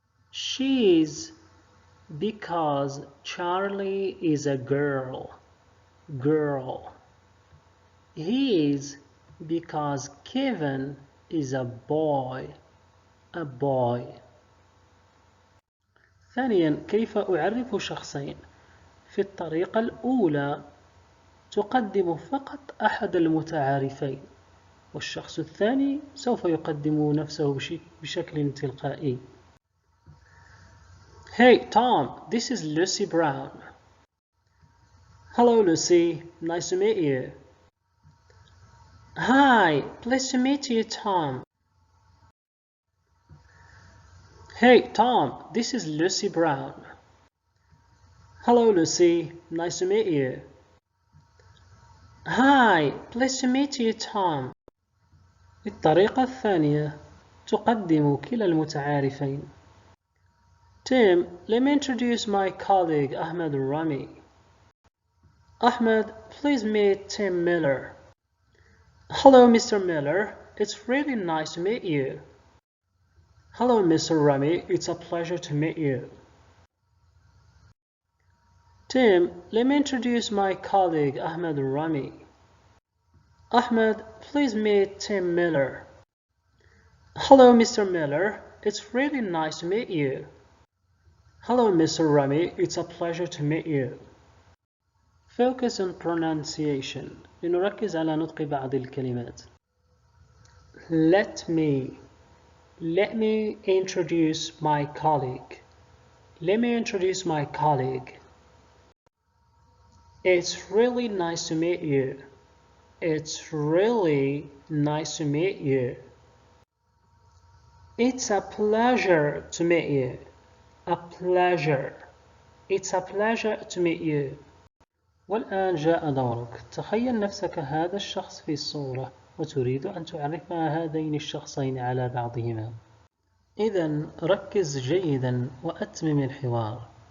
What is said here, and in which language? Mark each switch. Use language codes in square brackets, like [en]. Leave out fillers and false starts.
[en] She's because Charlie is a girl. Girl. He is because Kevin is a boy. A boy. [ar] ثانيا كيف أعرف شخصين؟ في الطريقة الأولى تقدم فقط أحد المتعارفين، والشخص الثاني سوف يقدم نفسه بشكل تلقائي. [en] Hey Tom, this is Lucy Brown. Hello Lucy, nice to meet you. Hi, pleased to meet you Tom. Hey Tom, this is Lucy Brown. Hello Lucy, nice to meet you. Hi, pleased to meet you Tom. [ar] الطريقة الثانية تقدم كلا المتعارفين. [en] Tim, let me introduce my colleague Ahmed Rami. Ahmed, please meet Tim Miller. Hello Mr. Miller, it's really nice to meet you. Hello Mr. Rami, it's a pleasure to meet you. Tim, let me introduce my colleague Ahmed Rami. Ahmed, please meet Tim Miller. Hello Mr. Miller, it's really nice to meet you. Hello, Mr. Rami. It's a pleasure to meet you. Focus on pronunciation. [ar] لنركز على نطق بعض الكلمات. [en] Let me introduce my colleague. Let me introduce my colleague. It's really nice to meet you. It's really nice to meet you. It's a pleasure to meet you. A pleasure. It's a pleasure to meet you. [ar] والآن جاء دورك. تخيل نفسك هذا الشخص في الصورة وتريد أن تعرف هذين الشخصين على بعضهما. إذن ركز جيدا وأتمم الحوار.